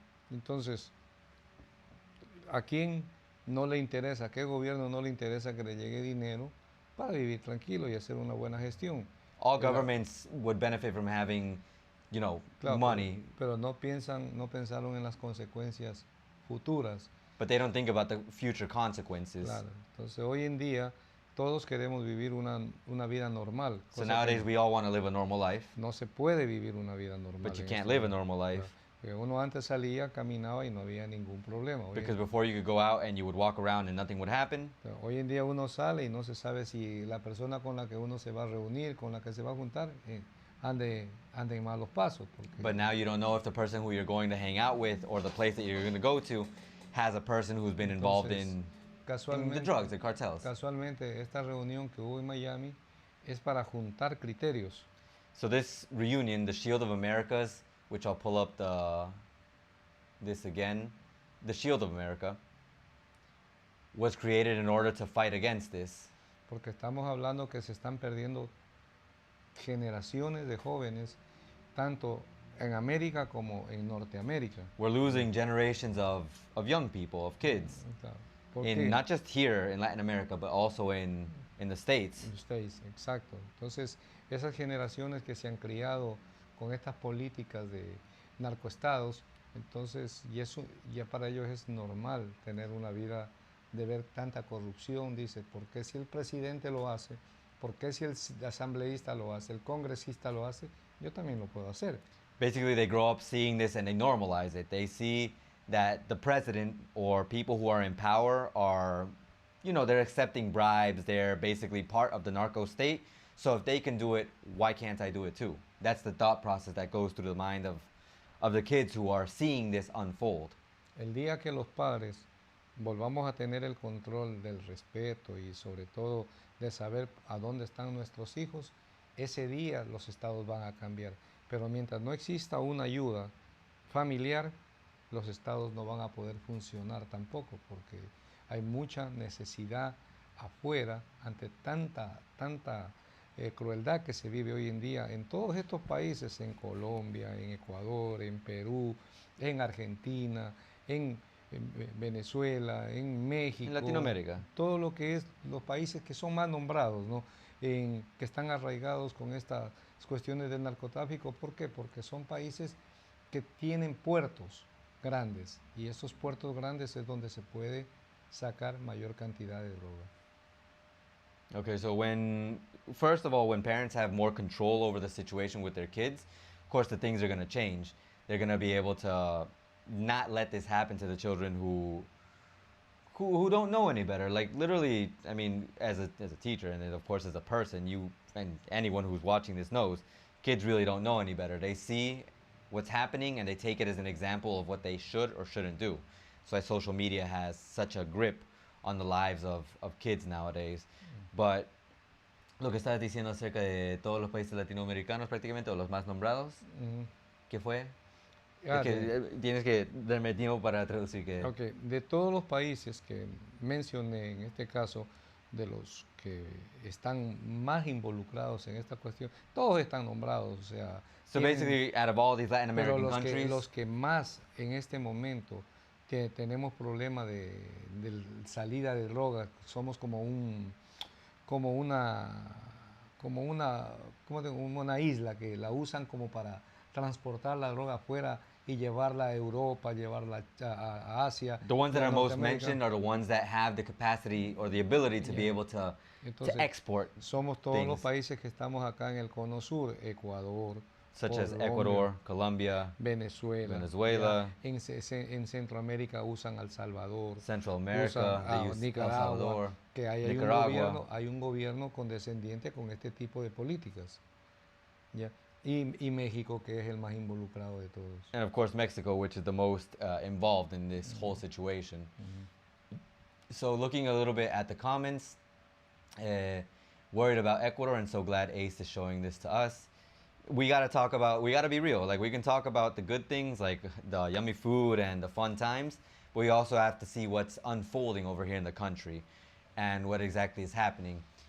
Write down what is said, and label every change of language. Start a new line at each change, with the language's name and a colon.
Spanish: Entonces, ¿a quién no le interesa, a qué gobierno no le interesa que le llegue dinero para vivir tranquilo y hacer una buena gestión?
English: All governments would benefit from having,
Spanish: claro,
English: money.
Spanish: Pero no pensaron en las consecuencias futuras.
English: But they don't think about the future consequences.
Spanish: Claro. Entonces, hoy en día, todos queremos vivir una vida normal.
English: So nowadays we all want to live a normal life.
Spanish: No se puede vivir una vida normal.
English: But you can't live a normal life.
Spanish: Porque uno antes salía, caminaba y no había ningún problema.
English: Because before you could go out and you would walk around and nothing would happen.
Spanish: Pero hoy en día uno sale y no se sabe si la persona con la que uno se va a reunir, con la que se va a juntar, ande en malos pasos.
English: But now you don't know if the person who you're going to hang out with or the place that you're going to go to has a person who's been involved in the drugs, the cartels.
Spanish: Casualmente, esta reunión que hubo en Miami es para juntar criterios.
English: So this reunion, the Shield of Americas, which I'll pull up this again, the Shield of America was created in order to fight against this.
Spanish: Porque estamos hablando que se están perdiendo generaciones de jóvenes, tanto en América como en Norteamérica.
English: We're losing generations of young people, of kids,
Spanish: Claro. ¿Por
English: in
Spanish: qué?
English: not just here in Latin America, but also in the States.
Spanish: En los States, exacto. Entonces, esas generaciones que se han criado con estas políticas de narcoestados, entonces, y eso ya para ellos es normal tener una vida de ver tanta corrupción. Dice, ¿por qué si el presidente lo hace? ¿Por qué si el asambleísta lo hace? ¿El congresista lo hace? Yo también lo puedo hacer.
English: Basically, they grow up seeing this and they normalize it. They see that the president or people who are in power are, you know, they're accepting bribes. They're basically part of the narco state. So if they can do it, why can't I do it too? That's the thought process that goes through the mind of the kids who are seeing this unfold.
Spanish: El día que los padres volvamos a tener el control del respeto y sobre todo de saber a dónde están nuestros hijos, ese día los estados van a cambiar. Pero mientras no exista una ayuda familiar, los estados no van a poder funcionar tampoco, porque hay mucha necesidad afuera ante tanta crueldad que se vive hoy en día en todos estos países, en Colombia, en Ecuador, en Perú, en Argentina, en Venezuela, en México. En Latinoamérica. Todo lo que es los países que son más nombrados, ¿no? Que están arraigados con estas cuestiones del narcotráfico. ¿Por qué? Porque son países que tienen puertos grandes y esos puertos grandes es donde se puede sacar mayor cantidad de droga.
English: Okay, so first of all, when parents have more control over the situation with their kids, of course the things are going to change. They're going to be able to not let this happen to the children who don't know any better. Like literally, I mean, as a teacher and then of course as a person, you and anyone who's watching this knows, kids really don't know any better. They see what's happening and they take it as an example of what they should or shouldn't do. So social media has such a grip on the lives of kids nowadays.
Spanish: But lo que estabas diciendo acerca de todos los países latinoamericanos prácticamente, o los más nombrados, ¿qué fue? Es que tienes que darme tiempo para traducir.
English: Okay.
Spanish: De todos los países que mencioné, en este caso, de los que están más involucrados en esta cuestión, todos están nombrados, o sea...
English: So basically, out of all these Latin American countries...
Spanish: los que más en este momento que tenemos problemas de salida de drogas, somos como una isla que la usan como para transportar la droga afuera y llevarla a Europa, llevarla a Asia.
English: The ones that are most mentioned are the ones that have the capacity or the ability to be able to export.
Spanish: Somos todos los países que estamos acá en el cono sur, Ecuador,
English: such as Ecuador, Colombia,
Spanish: Venezuela. En Centroamérica usan El Salvador,
English: Central America,
Spanish: usan Nicaragua,
English: El Salvador,
Spanish: que hay un gobierno condescendiente con este tipo de políticas. ¿Ya? Y México, que es el más involucrado de todos.
English: And of course Mexico, which is the most involved in this whole situation. So looking a little bit at the comments, worried about Ecuador, and so glad Ace is showing this to us. We gotta be real. Like, we can talk about the good things, like the yummy food and the fun times, but we also have to see what's unfolding over here in the country and what exactly is happening.